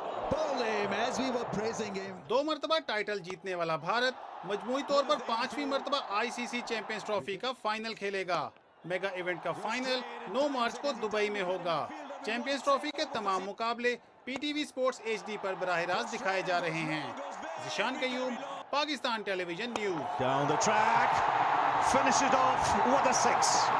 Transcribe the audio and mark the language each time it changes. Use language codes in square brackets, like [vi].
[en] Bowled him as we were praising him. [hi] 2 मरतबा title जीतने वाला भारत मजमूई तौर पर 5वीं मरतबा आईसीसी चैंपियंस ट्रॉफी का फाइनल खेलेगा। मेगा इवेंट का फाइनल 9 मार्च को दुबई में होगा। चैंपियंस ट्रॉफी के तमाम मुकाबले पीटीवी स्पोर्ट्स एचडी पर बराह रास्त दिखाए जा रहे हैं। Zeeshan Qayyum, Pakistan television news. [en] Down the track, finish it off with a 6.